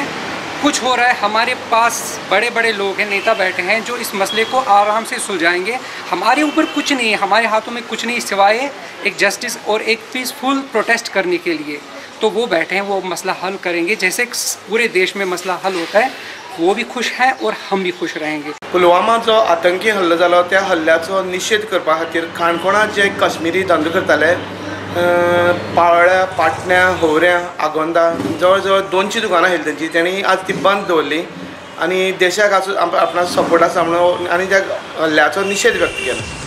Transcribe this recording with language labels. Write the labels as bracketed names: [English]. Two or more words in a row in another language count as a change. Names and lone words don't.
[Hindi] कुछ हो रहा है, हमारे पास बड़े बड़े लोग हैं, नेता बैठे हैं जो इस मसले को आराम से सुलझाएंगे। हमारे ऊपर कुछ नहीं है, हमारे हाथों में कुछ नहीं सिवाय एक जस्टिस और एक [English] peaceful protest [Hindi] करने के लिए। तो वो बैठे हैं, वो मसला हल करेंगे जैसे पूरे देश में मसला हल होता है। वो भी खुश है और हम भी खुश रहेंगे। [Konkani] पुलवामा जो आतंकी हल्लो जालो त्या हल्ल्याचो निषेध करपा खातीर काणकोणात जे काश्मीरी धंदो करताले पाळोळ्या, पाटण्या, होवऱ्या, आगोंदा जवळ जवळ 200 दुकानां आशिल्लीं तेंची, तेणी आज ती बंद दवरली आनी देशाक आपणा सपोर्टा सामनो आनी त्या हल्ल्याचो निषेध व्यक्त केला।